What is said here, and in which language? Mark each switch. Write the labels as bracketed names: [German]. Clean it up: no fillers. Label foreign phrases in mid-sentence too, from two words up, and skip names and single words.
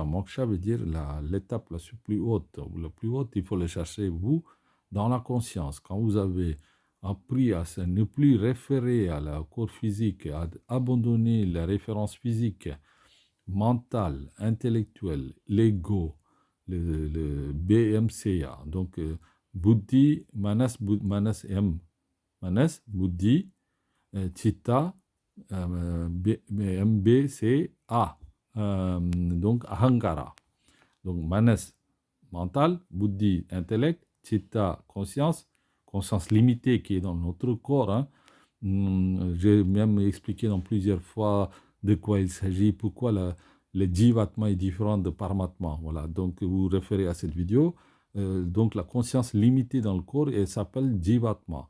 [French] Moksha veut dire l'étape la plus haute. La plus haute, il faut le chercher, vous, dans la conscience. Quand vous avez appris à ne plus référer à la corps physique, à abandonner la référence physique, mental, intellectuel, l'ego, le BMCA. Donc, [Sanskrit] Buddhi, Manas, Manas M, Manas, Buddhi, Chitta, MBCA, donc Ahankara. [French] Donc, Manas, mental, Buddhi, intellect, Chitta, conscience limitée qui est dans notre corps. Hein. J'ai même expliqué dans plusieurs fois de quoi il s'agit, pourquoi le Jivatma est différent de Paramatma. Voilà, donc vous référez à cette vidéo. Donc la conscience limitée dans le corps, elle s'appelle Jivatma.